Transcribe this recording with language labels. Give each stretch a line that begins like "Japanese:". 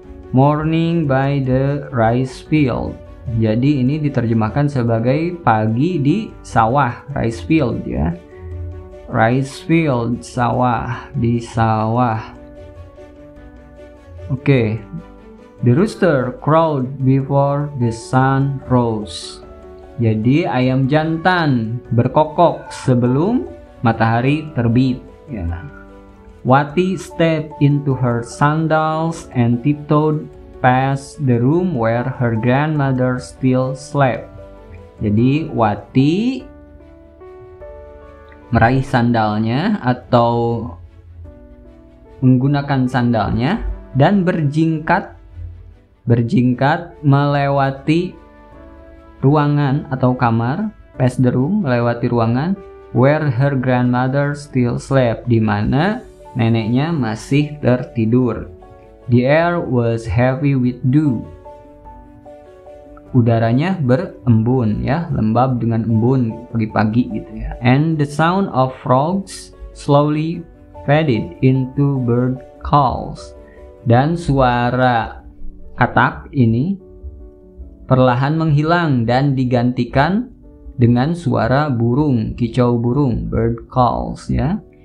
English: Morning by the rice field.
Indonesian: Jadi ini diterjemahkan sebagai pagi di sawah, rice field ya.
English: Rice field,
Indonesian: sawah, di sawah. Oke.
English: The rooster crowed before the sun rose.
Indonesian: Jadi ayam jantan berkokok sebelum matahari terbit ya.
English: Wati stepped into her sandals and tiptoed past the room where her grandmother still slept.
Indonesian: Jadi Wati meraih sandalnya atau menggunakan sandalnya dan berjingkat melewati ruangan atau kamar,
English: past the room,
Indonesian: melewati ruangan
English: where her grandmother still slept,
Indonesian: di mana neneknya masih tertidur.
English: The air was heavy with dew.
Indonesian: Udaranya berembun ya, lembab dengan embun pagi-pagi gitu ya.
English: And the sound of frogs slowly faded into bird calls.
Indonesian: Dan suara katak ini perlahan menghilang dan digantikan dengan suara burung, kicau burung, bird calls ya.